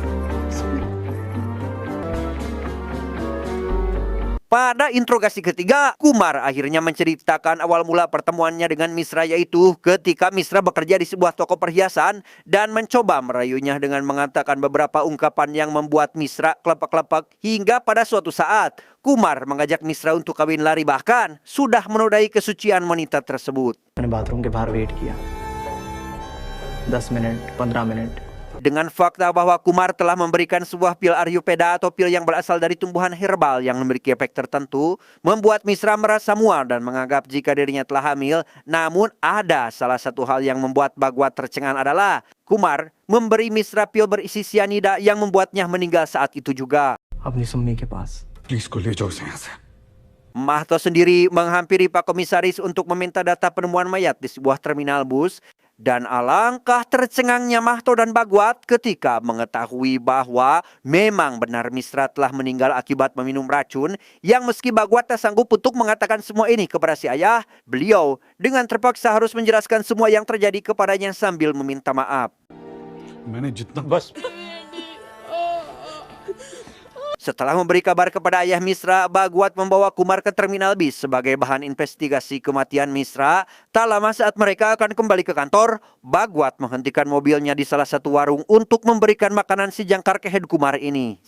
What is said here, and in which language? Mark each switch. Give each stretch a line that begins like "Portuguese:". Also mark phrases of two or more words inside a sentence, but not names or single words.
Indonesian: Pada interogasi ketiga, Kumar akhirnya menceritakan awal mula pertemuannya dengan Misra, yaitu ketika Misra bekerja di sebuah toko perhiasan dan mencoba merayunya dengan mengatakan beberapa ungkapan yang membuat Misra kelepak-kelepak hingga pada suatu saat Kumar mengajak Misra untuk kawin lari, bahkan sudah menodai kesucian wanita tersebut.
Hindi: मैंने बाथरूम के बाहर वेट किया 10 मिनट 15 मिनट
Indonesian: Dengan fakta bahwa Kumar telah memberikan sebuah pil Ayurveda atau pil yang berasal dari tumbuhan herbal yang memiliki efek tertentu, membuat Misra merasa mual dan menganggap jika dirinya telah hamil. Namun ada salah satu hal yang membuat Bagwat tercengang adalah Kumar memberi Misra pil berisi sianida yang membuatnya meninggal saat itu juga.
Hindi: अपनी सुम्मी के पास प्लीज को ले जाओ इसे यहाँ से।
Indonesian: Mahto sendiri menghampiri Pak Komisaris untuk meminta data penemuan mayat di sebuah terminal bus. Dan alangkah tercengangnya Mahto dan Bagwat ketika mengetahui bahwa memang benar Misra telah meninggal akibat meminum racun, yang meski Bagwat tak sanggup untuk mengatakan semua ini kepada si ayah, beliau dengan terpaksa harus menjelaskan semua yang terjadi kepadanya sambil meminta maaf.
Hindi: मैंने जितना
Indonesian: Setelah memberi kabar kepada ayah Misra, Bagwat membawa Kumar ke terminal bis sebagai bahan investigasi kematian Misra. Tak lama saat mereka akan kembali ke kantor, Bagwat menghentikan mobilnya di salah satu warung untuk memberikan makanan si jangkar kehed Kumar ini.